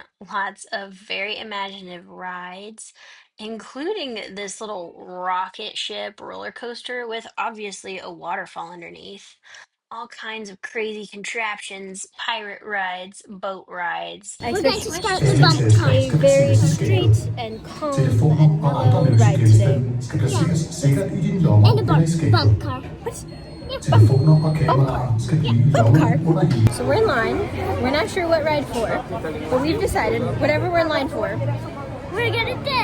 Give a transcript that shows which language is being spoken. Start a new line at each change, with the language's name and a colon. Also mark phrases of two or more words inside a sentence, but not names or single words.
English: Lots of very imaginative rides, including this little rocket ship roller coaster with obviously a waterfall underneath. all kinds of crazy contraptions, pirate rides, boat rides. We're going to start the Every bump test car.
Danish: skal
English: Very
Danish: passeres
English: straight
Danish: sikkerhed.
English: and
Danish: Til det
English: calm FOMO and
Danish: og andre
English: mellow
Danish: løse
English: ride today.
Danish: genstande skal placeres sikkert i dine
English: And
Danish: lommer
English: a
Danish: eller i skabet.
English: bump car.
Danish: Telefoner og kameraer skal blive i
English: Bump car.
Danish: lommen under hjelmen.
English: So we're in line. We're not sure what ride for, but we've decided whatever we're in line for, We're gonna do.